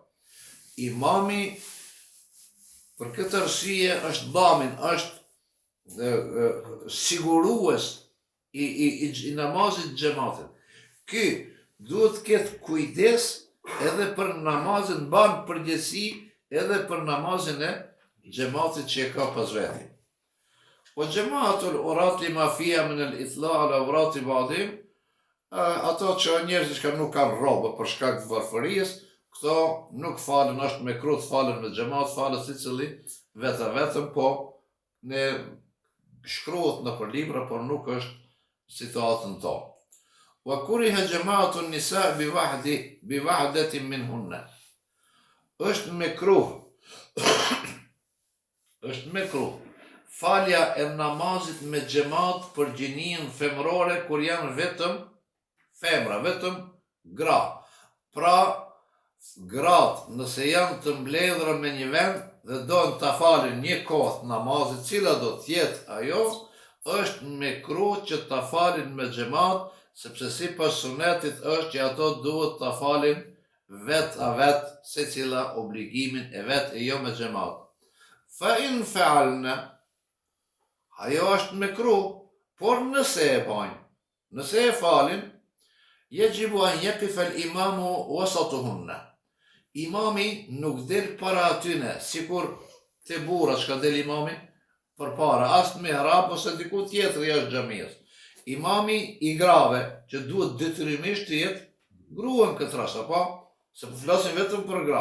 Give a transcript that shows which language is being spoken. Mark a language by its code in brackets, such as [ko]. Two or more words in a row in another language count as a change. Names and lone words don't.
[sq] Imami, për këtë arsye është bamin, është sigurues i namazit xhamatit. Ky duhet të ketë kujdes edhe për namazin, ban përgjegjësi edhe për namazin e xhamatit që e ka pas veti. [ar] Po جماعة العراة لما فيها من الاطلاع على عورات بعضهم, [sq] ato që njerëzit që nuk kanë rrobë për shkak të varfërisë, këto nuk falen, është me krut falen me xhamat, falen secili vetëm, po ne shkruhet në për libra, por nuk është situatën tonë. [ar] وكره جماعة النساء بوحدة منهن. [sq] Është mekruh falja e namazit me xhamat për gjininë femrore kur janë vetëm femra, vetëm gra. Pra, gratë nëse janë të mbledhura me një vend dhe doin ta falin një kohë namazit, cila do të jetë ajo, është mekruh që ta falin me xhamat, sepse sipas sunetit është që ato duhet ta falin vet secila obligimin e vet e jo me xhamat. [ar] فإن فعلن, [sq] ajo është mekruh, por nëse e bajnë, nëse e falin, [ar] يجب أن يقف الإمام وسطهن. [sq] Imami nuk del para atyne, sikur te burra që ka del imami përpara, as në mihrab ose diku tjetër jashtë xhamisë. Imami i grave që duhet detyrimisht të jetë grua në këtë rast, apo se po flasim vetëm për gra.